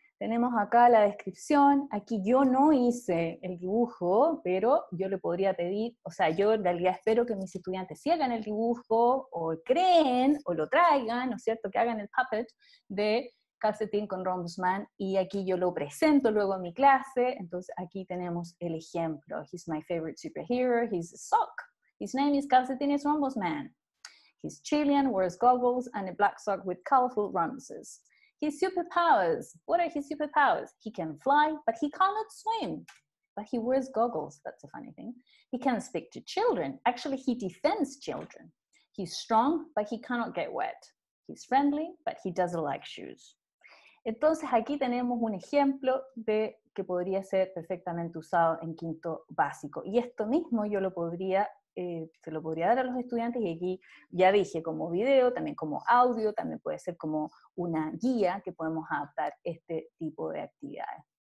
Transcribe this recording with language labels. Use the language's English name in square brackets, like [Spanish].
[Spanish] Tenemos acá la descripción. Aquí yo no hice el dibujo, pero yo le podría pedir, o sea, yo en realidad espero que mis estudiantes sí hagan el dibujo, o creen, o lo traigan, ¿no es cierto?, que hagan el puppet de calcetín con Rhombus Man, y aquí yo lo presento luego en mi clase. Entonces aquí tenemos el ejemplo. [English] He's my favorite superhero, he's a sock. His name is Calcetines Rhombus Man. He's Chilean, wears goggles, and a black sock with colorful rhombuses. His superpowers. What are his superpowers? He can fly, but he cannot swim. But he wears goggles. That's a funny thing. He can speak to children. Actually, he defends children. He's strong, but he cannot get wet. He's friendly, but he doesn't like shoes. [Spanish] Entonces aquí tenemos un ejemplo de que podría ser perfectamente usado en quinto básico. Y esto mismo yo lo podría, se lo podría dar a los estudiantes, y aquí ya dije, como video, también como audio, también puede ser como una guía que podemos adaptar este tipo de actividades.